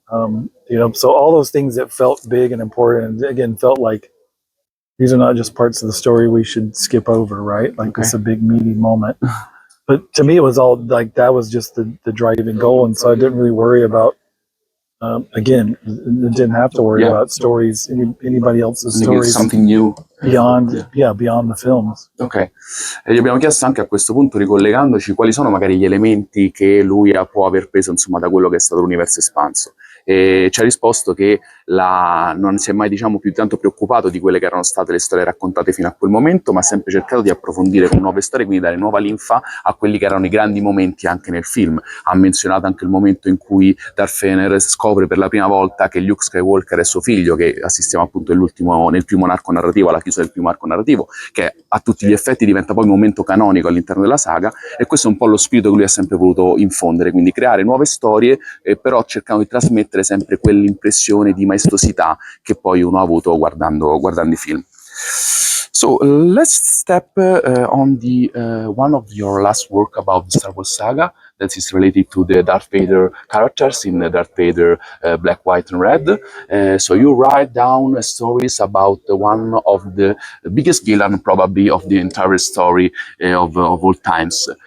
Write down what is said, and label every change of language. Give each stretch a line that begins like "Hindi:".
English: So all those things that felt big and important, and again, felt like these are not just parts of the story we should skip over, right? Like, it's a big meaty moment. But to me, it was all like, that was just the driving goal. And so I didn't really worry about again, didn't have to worry about stories, anybody else's stories. Something new. Beyond the films.
Italian: Ok, e gli abbiamo chiesto anche a questo punto, ricollegandoci, quali sono magari gli elementi che lui può aver preso insomma da quello che è stato l'universo espanso. E ci ha risposto che non si è mai diciamo più tanto preoccupato di quelle che erano state le storie raccontate fino a quel momento, ma ha sempre cercato di approfondire con nuove storie, quindi dare nuova linfa a quelli che erano i grandi momenti anche nel film. Ha menzionato anche il momento in cui Darth Vader scopre per la prima volta che Luke Skywalker è suo figlio, che assistiamo appunto nel primo arco narrativo, alla chiusura del primo arco narrativo, che a tutti gli effetti diventa poi un momento canonico all'interno della saga, e questo è un po' lo spirito che lui ha sempre voluto infondere, quindi creare nuove storie, però cercando di trasmettere sempre quell'impressione di maestosità che poi uno ha avuto guardando i film.
English: So let's step on the one of your last work about the Star Wars saga that is related to the Darth Vader characters in Darth Vader Black, White and Red. So you write down stories about one of the biggest villain probably of the entire story of all times.